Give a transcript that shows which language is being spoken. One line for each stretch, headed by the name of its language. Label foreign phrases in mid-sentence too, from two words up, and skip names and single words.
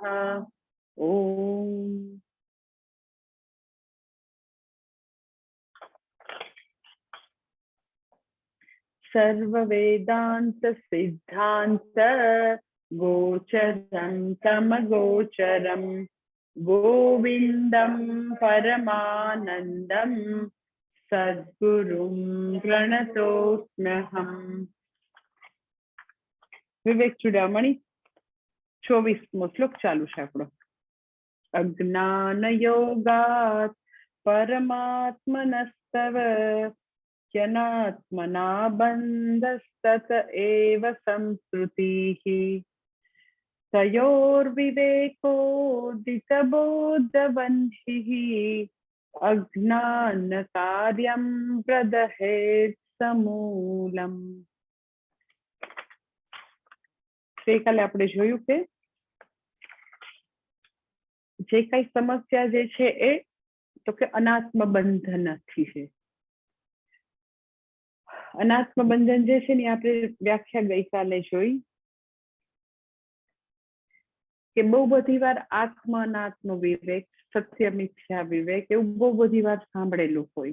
Sanskrit: ओम सर्ववेदांत सिद्धांत गोचरं तमगोचरं गोविंदं परमानंदं सद्गुरुं प्रणतोस्म्यहम्।
Gujarati: વિવેક ચૂડામણિ 24મો શ્લોક ચાલુ છે આપણો।
Sanskrit: अज्ञान योगात् परमात्मनस्तव ज्ञानात्मना बन्धस्तत एव संस्कृतिः तयोर्विवेकोदितबोधवन्हिः अज्ञानकार्यं प्रदहेत् समूलम्।
Gujarati: ગઈકાલે આપણે જોયું કે જે કઈ સમસ્યા જે છે એ તો કે અનાત્મ બંધનથી છે। અનાત્મ બંધન જે છે ને આપણે વ્યાખ્યા ગઈકાલે જોઈ કે બહુ બધી વાર આત્મ અનાત્મ વિવેક સત્ય મિથ્યા વિવેક એવું બહુ બધી વાર સાંભળેલું હોય।